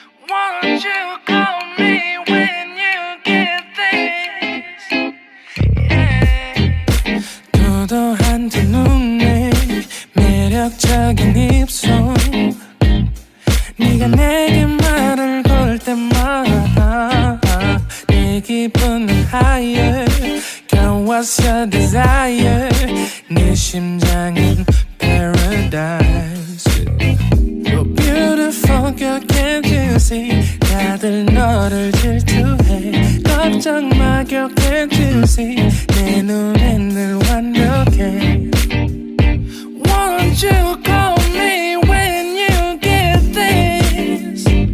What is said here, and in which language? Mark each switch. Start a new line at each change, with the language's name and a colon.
English: Won't you call me when you get this? Yeah.
Korean: 도도한 두 눈에 매력적인 입술 네가 내게 말을 걸 때마다 내 기분은
English: higher Girl, what's your desire?
Korean: 네 심장은
English: paradise You're beautiful, girl, can't you see?
Korean: 다들 너를 질투해 걱정 마,
English: girl, can't you see?
Korean: 내 눈엔 늘 완벽해
English: Won't you call me when you get this?